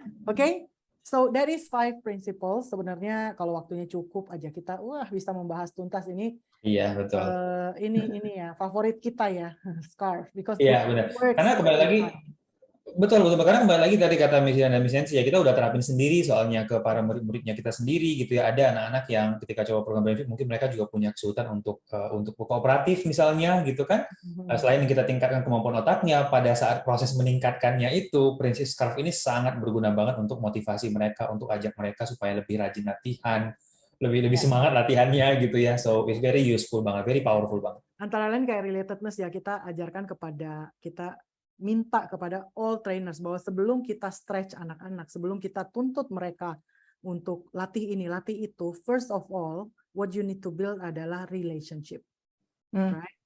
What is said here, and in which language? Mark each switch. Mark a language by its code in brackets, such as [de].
[en] Okay, so that is 5 principles. [id] Sebenarnya kalau waktunya cukup aja kita bisa membahas tuntas ini. Iya, betul. Ini ya favorit kita ya, scarf, [en] because [id] benar. Karena kembali lagi Betul, betul. Karena kembali lagi tadi kata Miss Dian dan Miss Nancy ya, kita udah terapin sendiri soalnya ke para murid-muridnya kita sendiri gitu ya. Ada anak-anak yang ketika coba program benefit mungkin mereka juga punya kesulitan untuk kooperatif misalnya gitu kan. Selain kita tingkatkan kemampuan otaknya, pada saat proses meningkatkannya itu, prinsip SCARF ini sangat berguna banget untuk motivasi mereka, untuk ajak mereka supaya lebih rajin latihan, lebih semangat latihannya gitu ya. [en] So it's very useful [id] banget, [en] very powerful banget. [id] Antara lain kayak relatedness ya, kita ajarkan kita minta kepada [en] all trainers [id] bahwa sebelum kita [en] stretch [id] anak-anak, sebelum kita tuntut mereka untuk latih ini, latih itu, [en] first of all, what you need to build [id] adalah [en] relationship. Right?